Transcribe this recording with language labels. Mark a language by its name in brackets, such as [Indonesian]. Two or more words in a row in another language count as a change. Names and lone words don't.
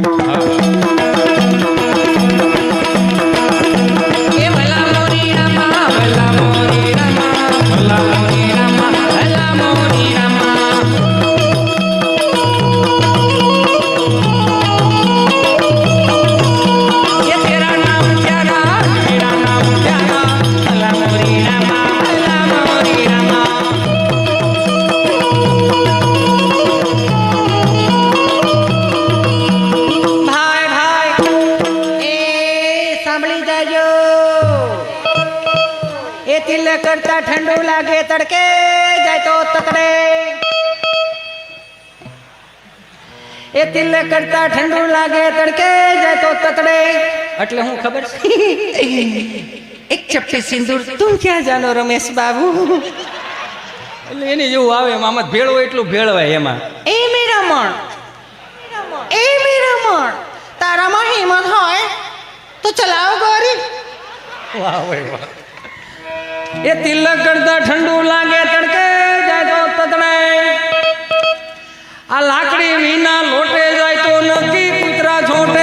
[Gujarati] એ ભલા મોરી રામા, ભલા મોરી રામા, ભલા મોરી રામા, ભલા મોરી રામા. [Hindi] ए तेरा नाम प्यारा, तेरा नाम प्यारा, [Gujarati] ભલા મોરી રામા, ભલા મોરી રામા. તિલ કરતા ઠંડુ લાગે તડકે જાય તો તતડે. એ તિલ કરતા ઠંડુ લાગે તડકે જાય તો તતડે. એટલે હું ખબર છે? [Hindi] एक चप्पी सिंदूर तुम क्या जानो रमेश बाबू. [Gujarati] એટલે એની જેવું આવે એમાં, આમાં ભેળવો એટલું ભેળવાય એમાં. [Hindi] ए मेरा मन, ए मेरा मन, [Gujarati] તારામાં હિંમત હોય તો ચલાવો ગોરી. વાહ ભાઈ વાહ. એ તિલક કરતા ઠંડુ લાગે તડકે જાય તો તતડે. આ લાકડી વિના લોટે જાય તો નક્કી કૂતરા છોટે.